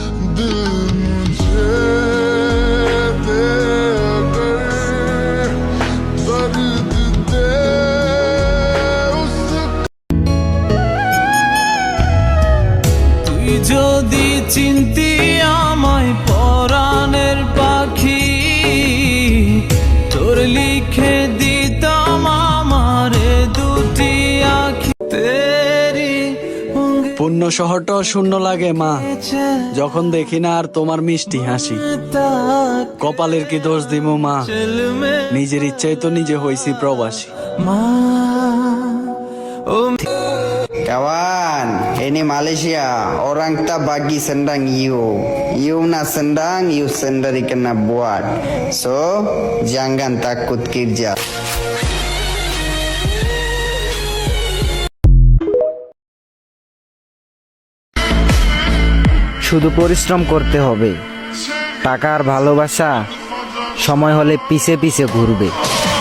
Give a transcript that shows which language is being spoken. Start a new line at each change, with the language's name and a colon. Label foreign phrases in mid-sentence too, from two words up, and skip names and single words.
Bangla: তুই যদি চিনতি আমায় পরাণের পাখি, তোর লিখে দিতাম আমারে দুটি আখি।
Hindi: তেরি
Bangla: পূর্ণ শহরটাও শূন্য লাগে মা, যখন দেখি না আর তোমার মিষ্টি হাসি। কপালের কি দোষ দিব মা, নিজের ইচ্ছায় তো নিজে হইছি প্রবাসী। মা
Malay: Kawan, ini Malaysia. Orang tak bagi sendang you. You nak sendang, you sendiri kena buat. So, jangan takut kerja.
Bangla: শুধু পরিশ্রম করতে হবে, টাকার ভালোবাসা সময় হলে পিছে পিছে ঘুরবে।